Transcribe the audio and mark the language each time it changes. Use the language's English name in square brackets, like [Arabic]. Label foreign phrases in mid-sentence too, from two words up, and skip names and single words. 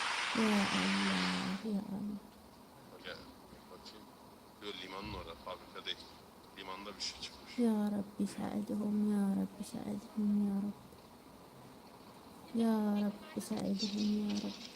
[Arabic] يا الله يا الله. [Turkish] Bakayım. Diyor limanın orada fabrika değil. Limanda bir şey çıkmış. [Arabic] يا رب ساعدهم يا رب ساعدهم يا رب يا رب ساعدهم يا رب.